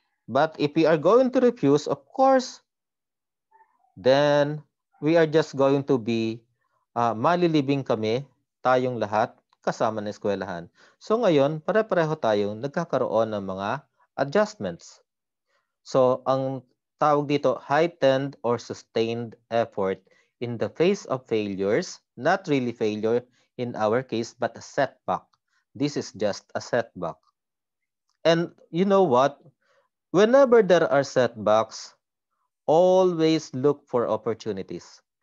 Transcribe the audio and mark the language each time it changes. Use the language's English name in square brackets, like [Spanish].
[English] But if we are going to refuse, of course, then we are just going to be [Filipino] malilibing kami, tayong lahat, kasama ng eskwelahan. So ngayon, pare-pareho tayong nagkakaroon ng mga adjustments. [English] So [Filipino] ang tawag dito, [English] heightened or sustained effort in the face of failures, not really failure in our case, but a setback. This is just a setback. And you know what? Whenever there are setbacks, always look for opportunities.